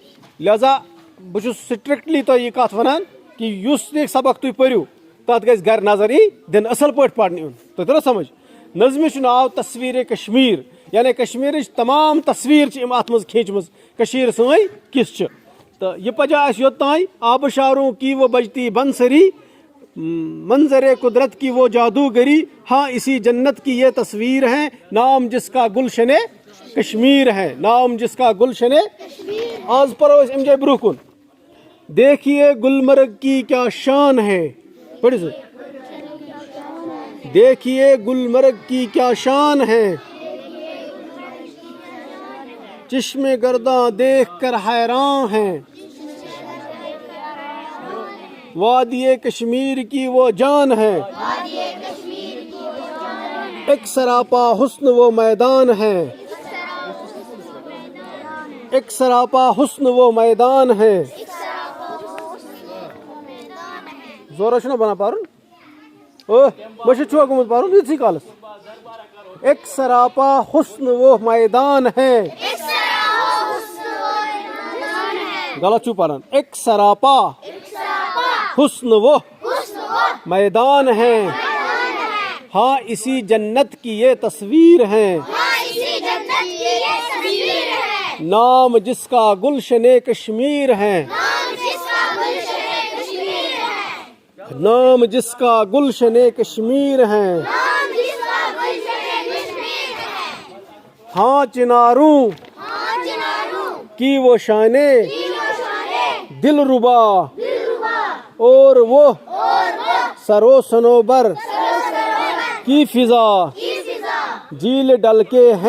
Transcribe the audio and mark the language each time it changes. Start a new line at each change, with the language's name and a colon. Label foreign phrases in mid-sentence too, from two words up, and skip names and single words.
Kashmiri: لہذا بہٕ چھُس سٹرکٹلی تۄہہِ یہِ کتھ ونان کہِ یُس تہِ سبق تُہۍ پٔرِو تتھ گژھِ گرِ نظر یی دِنہٕ اصل پٲٹھۍ پرنہٕ یُن تۄہہِ توٚر سمجھ نظمہِ چھُ ناو تصویٖرِ کشمیٖر یعنی کشمیٖرٕچ تمام تصویٖر چھِ أمۍ اتھ منٛز کھینچمٕژ کٔشیٖر سٲنۍ کِژھ چھِ تہٕ یہِ پجا اَسہِ یوٚتانۍ
Urdu: آبشاروں کی وہ بجتی بنسری منظرے قدرت کی وہ جادوگری ہاں اسی جنت کی یہ تصویر ہے نام جس کا گلشن کشمیر ہے
Kashmiri: آز پرو أسۍ اَمہِ جایہِ برونٛہہ کُن
Urdu: دیکھیے گلمرگ کی کیا شان ہے
Kashmiri: پٔرِو سا
Urdu: دیکھیے گلمرگ کی کیا شان ہے چشم گرداں دیکھ کر حیران ہیں وادی کشمیر کی وہ جان ہے ایک سراپا حسن وہ میدان ہے
Kashmiri: زورا چھُنہ بنان پرُن مٔشِد چھُوا گوٚمُت پرُن یِتھٕے کالس
Urdu: ایک سراپا حسن وہ میدان ہے
Kashmiri: غلط چھُو پران
Urdu: ایک سراپا حسن وہ میدان ہے ہاں اسی جنت کی یہ تصویر ہے نام جس کا گلشن کشمیر ہے ہاں چناروں کی وہ شانیں دل ربا اور وہ سرو سنوبر کی فضا جھیل ڈل کے